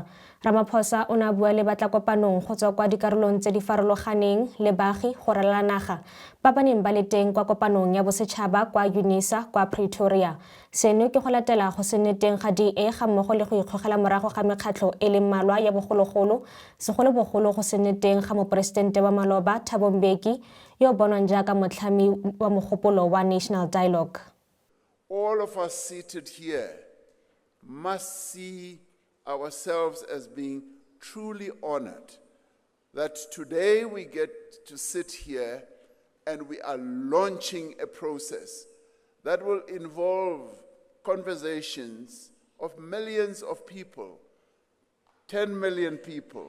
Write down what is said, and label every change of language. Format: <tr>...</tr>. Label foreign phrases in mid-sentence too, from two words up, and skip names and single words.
<tn>Ramaphosa o na bua le batla kopanong go tswa kwa dikarolong tse di farologaneng le baagi go ralala naga ba ba neng ba le teng kwa kopanong ya bosetšhaba kwa UNISA kwa Pretoria. Seno ke go latela go se nne teng ga DA ga mmogo le go ikgogela morago ga mekgatlho e le mmalwa ya bogologolo segolobogolo go se nne teng ga moporesidente wa maloba Thabo Mbeki yo bonwang jaaka motlhami wa mogopolo wa National Dialogue.</tn> <en>All of us seated here must see ourselves as being truly honored that today we get to sit here and we are launching a process that will involve conversations of millions of people, 10 million people.</en>